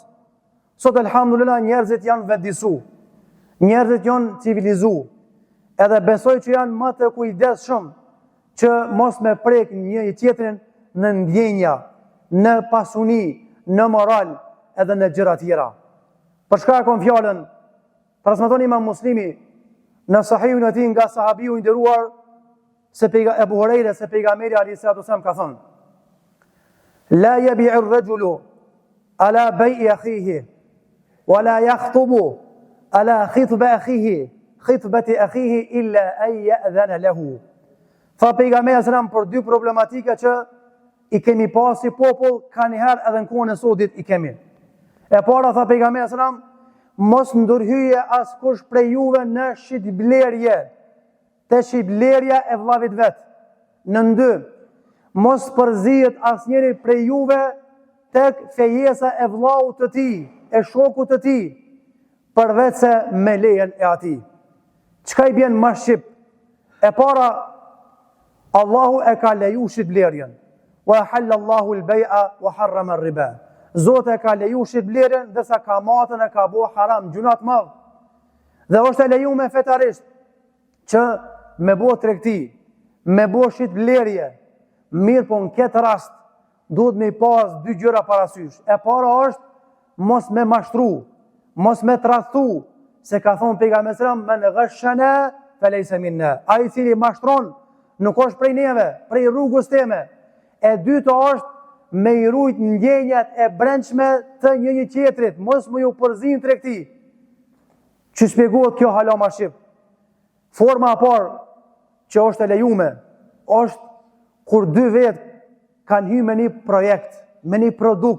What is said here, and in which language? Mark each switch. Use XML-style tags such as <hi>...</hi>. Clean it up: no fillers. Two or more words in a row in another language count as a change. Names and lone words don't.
<sq>Sot elhamdulillah njerëzit janë vetëdijsu, njerëzit janë civilizu, edhe besoj që janë më të kujdesshëm që mos me prek njëri tjetrin në ndjenja, në pasuni, në moral edhe në gjëra tjera. Për shkak kom fjalën, transmeton Imam Muslimi në Sahihun e tij nga sahabiu I nderuar Ebu Hurajra se pejgamberi</sq> <ar>عليه الصلاة والسلام</ar> <sq>ka thënë:</sq> <ar>لا يبيع الرجل على بيع أخيه ولا يخطب على خطبة أخيه إلا أن يأذن له.</ar> <sq>Tha pejgamberi sallam për dy problematika që I kemi pas si popull, kanjëherë edhe në kohën e sotit I kemi. E para tha pejgamberi sallam, mos ndërhyje askush prej juve në shitblerje, te shitblerja e vllavit vet. Në dy, mos përzihet asnjëri prej juve tek fejesa e vllavut të tij, e shokut të tij, përveç se me lejen e atij. Çka I bjen më shqip? E para, Allahu e ka leju shitblerjen.</sq> <ar>وأحل الله البيع وحرم الربا.</ar> <sq>Zoti e ka leju shitblerjen dhe sa kamatën e ka bëu haram, gjunat madh. Dhe është e lejuar fetarisht që me bëu tregti, me bëu shitblerje. Mirë po në këtë rast duhet me pas dy gjëra parasysh. E para është mos me mashtru, mos me tradhtu, se ka thonë pejgamberi sallam,</sq> <ar>من غشنا فليس منا.</ar> <sq>Ai cili mashtron nuk është prej neve, prej rrugës teme. E dyta është me I rujt ndjenjat e brendshme të njëri tjetrit, mos më ju përzin tregti. Që shpjegohet kjo hala ma shqip? Forma e parë që është e lejume, është kur dy vetë kanë hyrë me një projekt, me një produkt.</sq>